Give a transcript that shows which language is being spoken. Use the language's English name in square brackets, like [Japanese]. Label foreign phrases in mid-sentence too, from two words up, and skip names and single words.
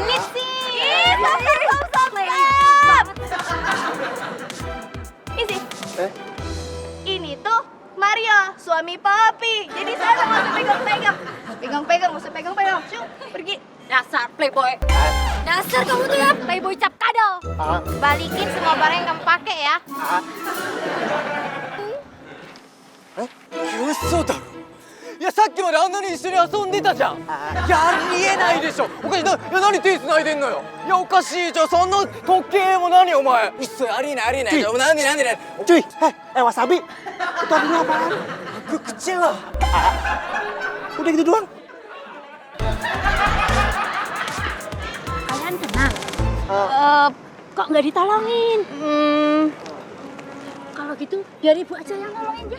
[Indonesian] Ini sih. Stop. Isi. Ini tuh Mario, suami Papi. Jadi saya nggak usah pegang-pegang. Pegang-pegang, nggak usah pegang-pegang. Syuk, pergi. Dasar playboy. Dasar kamu tuh ya playboy cap kadal. Balikin semua barang yang kamu pakai ya. [Japanese] 嘘だろ。いや、さっきまであんなに一緒に遊んでたじゃん。いや、ありえないでしょ。おかしい。いや、何手繋いでんのよ。いや、おかしいじゃん。そんな時計も何お前。嘘、ありえない。なんで。 [Indonesian] Cuy, wasabi. Itu artinya apaan? Aku kecewa. Udah gitu doang. Kalian tenang. Kok nggak ditolongin? Kalau gitu, biar ibu aja yang nolongin ya.